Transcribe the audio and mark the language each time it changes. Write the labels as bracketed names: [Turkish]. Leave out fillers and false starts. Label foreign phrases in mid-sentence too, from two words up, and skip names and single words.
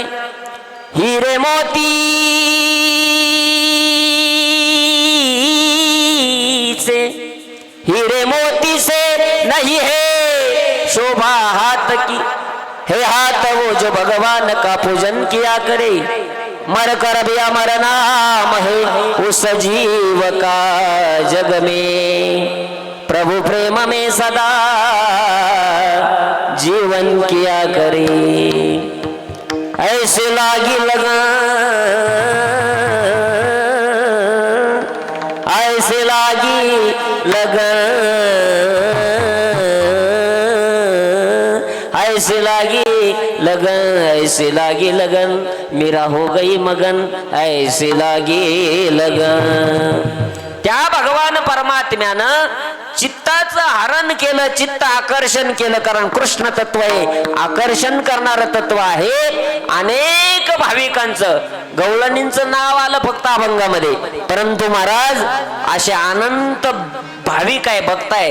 [Hindi] हीरे मोती से, हीरे मोती से न नहीं है शोभा हाथ की, हे हाथ वो जो भगवान का पूजन किया करे, मर कर भी अमर नाम है उस जीव का जग में, प्रभु प्रेम में सदा जीवन किया करे। ऐसे लागी लगन, ऐसे लागी लगन, ऐसे लागी लगन, ऐसे लागी लगन, मेरा हो गई मगन, ऐसे लागी लगन। [Marathi] त्या भगवान परमात्म्यानं चित्ताचं हरण केलं, चित्त आकर्षण केलं, कारण कृष्ण तत्व आहे, आकर्षण करणारं तत्व आहे। अनेक भाविकांचं गवळणींचं नाव आलं फक्त अभंगामध्ये, परंतु महाराज असे अनंत भाविक आहे, भक्त आहे।